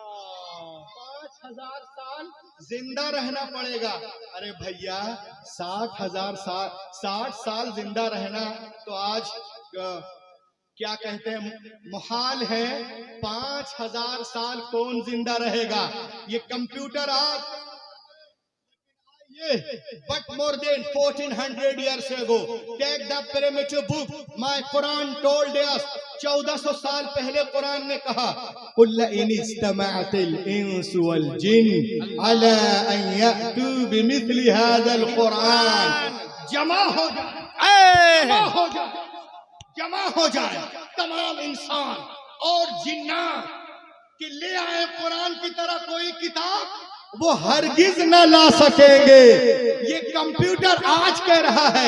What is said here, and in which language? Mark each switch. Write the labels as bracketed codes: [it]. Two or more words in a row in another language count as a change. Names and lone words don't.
[hi] 5000 साल जिंदा रहना पड़ेगा। अरे भैया 60 साल जिंदा रहना तो आज क्या कहते हैं मुहाल है। 5000 साल कौन जिंदा रहेगा? ये कंप्यूटर आज [en] but more than 1400 years ago, take the primitive book, my Quran told us, [hi] 1400 साल पहले कुरान ने कहा, [ar] قل لئن اجتمعت الإنس والجن على أن يأتوا بمثل هذا القرآن, [en] जमा [hi] हो जाए तमाम इंसान और जिन्नात कि ले आए कुरान की तरह कोई किताब, वो हरगिज न ला सकेंगे। ये कंप्यूटर आज कह रहा है।